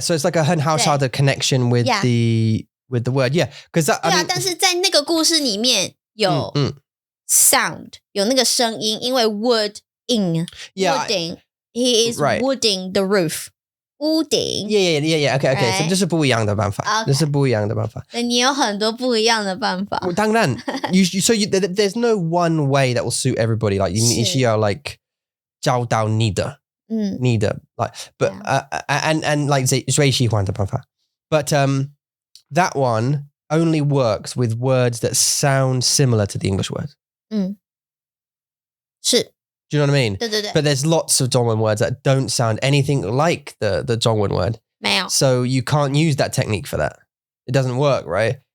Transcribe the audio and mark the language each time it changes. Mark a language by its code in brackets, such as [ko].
[en] So it's like a [zh] 很好笑的 [en] connection with the word. Yeah, because that. [zh] 对啊，但是在那个故事里面有sound， 有那个声音，因为 wooding. [en] He is wooding the roof. 屋顶 Yeah. Okay. Right. [zh] So 这是不一样的办法。这是不一样的办法。你有很多不一样的办法。 [en] 当然 there's no one way that will suit everybody. [zh] Like 你需要 like 找到你的 like but and like 最喜欢的办法。 [en] But that one only works with words that sound similar to the English word. [zh] 是。 [en] Do you know what I mean? [zh] 对。 [en] But there's lots of Zhongwen words that don't sound anything like the Zhongwen word. [zh] 没有。 [en] So you can't use that technique for that. It doesn't work, right?